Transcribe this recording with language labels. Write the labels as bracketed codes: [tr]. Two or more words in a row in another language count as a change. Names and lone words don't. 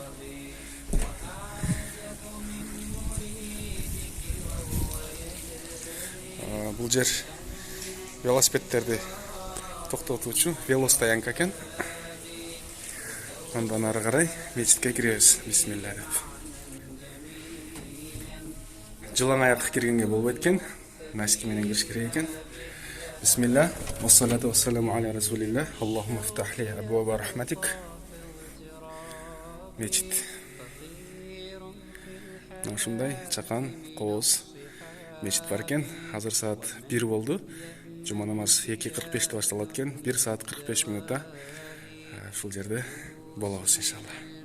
[ky] Бул жер велосипедтерди токтотуучу велостоянка экен. Андан ары карай мечитке киребиз. Бисмилла деп. Жылаң аяк киргенге болбойт экен. Носки менен кириш керек экен. Бисмилла. [ar] والصلاة والسلام على رسول الله اللهم افتح لي أبواب رحمتك. [ky] Мечит. Ушундай чакан, кооз мечит бар экен. Азыр саат 1 болду. Жума намаз 2:45 башталат экен. 1 саат 45 минутта ушул жерде болобуз иншалла.